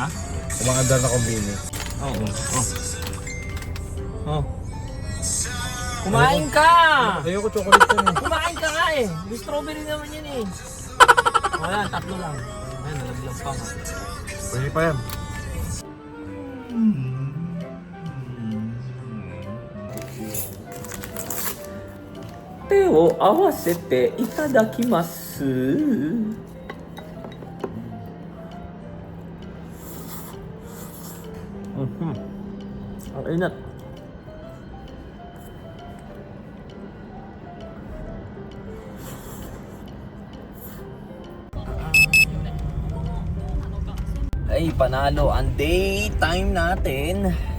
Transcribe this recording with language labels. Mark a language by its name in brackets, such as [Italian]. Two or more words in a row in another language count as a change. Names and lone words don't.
[Filipino] Umaandar na kombini. Oo. Oh. Kumain ka! Ayoko chocolate yan eh. Kumain ka nga eh. May strawberry naman yan eh. Wala, tatlo lang. Ayan, nalaglag pa nga. Pwede pa yan. [Japanese] 手を合わせていただきます. [Filipino] Ang inat. Ay, panalo ang daytime natin.